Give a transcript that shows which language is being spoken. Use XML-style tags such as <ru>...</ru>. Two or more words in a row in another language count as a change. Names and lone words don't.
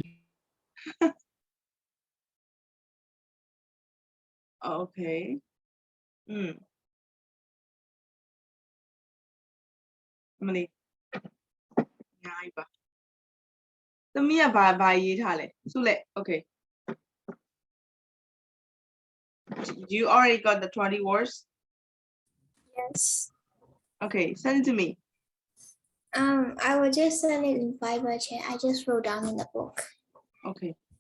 <en>Okay</en> <my>မလေးညာပါသမီးကဘာရေးထားလဲစုလက်</my> <en>Okay You already got the 20 words Yes. Okay send it to me I will just send it in Viber chat. I just wrote down in the book. Okay</en>